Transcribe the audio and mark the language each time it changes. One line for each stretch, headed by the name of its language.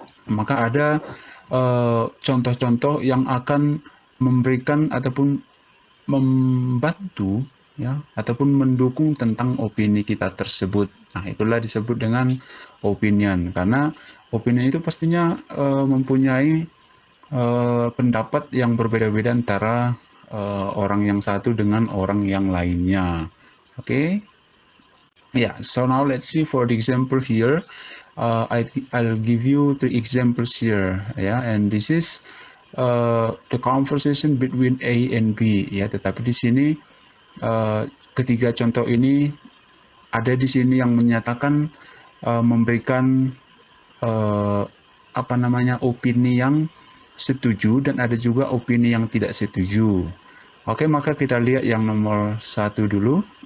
Indonesian: Maka ada contoh-contoh yang akan memberikan ataupun membantu ya ataupun mendukung tentang opini kita tersebut. Nah, itulah disebut dengan opinion karena opinion itu pastinya mempunyai pendapat yang berbeda-beda antara orang yang satu dengan orang yang lainnya. Oke. Okay?
English: Yeah, so now let's see for the example here. I'll give you the examples here, ya, and this is the conversation between A and B, ya.
Indonesian: Tetapi di sini ketiga contoh ini ada di sini yang menyatakan memberikan apa namanya opini yang setuju dan ada juga opini yang tidak setuju. Oke, maka kita lihat yang nomor satu dulu.